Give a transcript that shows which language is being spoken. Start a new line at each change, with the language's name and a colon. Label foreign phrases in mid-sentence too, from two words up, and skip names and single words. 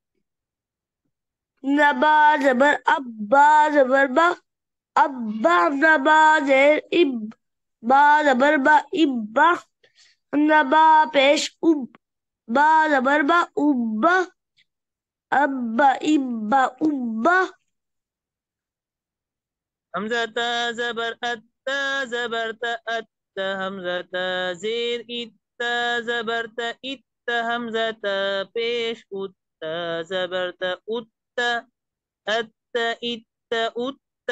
Urdu: نبا زبر اَبّا زبر با اَبّا نبا زیر اِب با زبر با اِبّا نبا پیش اُب با زبر با اُبّا اَبّا اِبّا اُبّا ہمزہ تا زبر اَتّا زبر تا اَتّا ہمزہ تا زیر اِتّا زبر تا اِتّا ہمزہ تا پیش اُتّا زبر تا اُتّا اَتّا اِتّا اُتّا